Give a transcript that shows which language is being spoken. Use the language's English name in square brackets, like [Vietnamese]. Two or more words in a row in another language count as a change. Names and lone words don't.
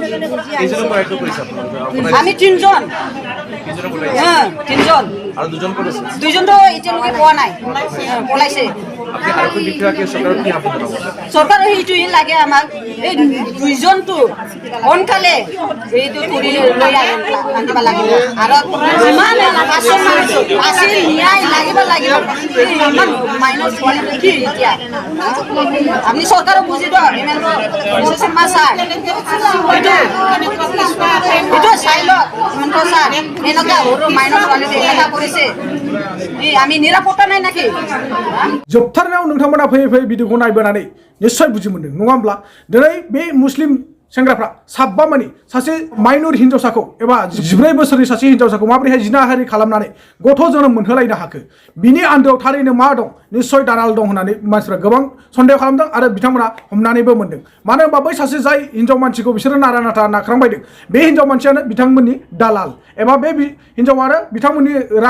[Assamese] আমি তিনিজন দুইজনটো এতিয়ালৈকে পোৱা নাই পলাইছে চৰকাৰৰ সেইটোৱে লাগে আমাক এই দুইজনটো সোনকালে এইটো কৰি লৈ আনিব লাগিব আৰু ইমান আছিল ন্যায় লাগিব ইমান মাইনৰ ছোৱালী কি এতিয়া আপুনি চৰকাৰক বুজি দিয়ক এইটো চাই লওক ছাৰ এনেকুৱা সৰু মাইনৰ ছোৱালী এনেকুৱা কৰিছে আমি নিৰাপত্তা নাই নাকি [Bodo] जोबथारनायाव नोंथांमोना फैयै फैयै भिडिअखौ नायबोनानै निश्चय बुजि मोनदों नङा होमब्ला दिनै बे मुस्लिम सेंग्राफ्रा साबा मानि सासे माइनर हिन्जावसाखौ एबा 14 बोसोरनि सासे हिन्जावसाखौ माबोरैहाय जिनाहारि खालामनानै गथ' जोनोम मोनहोलायनो हाखो बिनि आन्दोआव थारैनो मा दं निश्चय दालाल दं होननानै मानसिफ्रा गोबां सन्देह खालामदों आरो बिथांमोना हमनानैबो मोनदों मानो होनबा बै सासे जाय हिन्जाव मानसिखौ बिसोरो नारा नाथा नाख्रांबायदों बे हिन्जाव मानसियानो बिथांमोननि दालाल एबा बे हिन्जावानो बिथांमोननि रां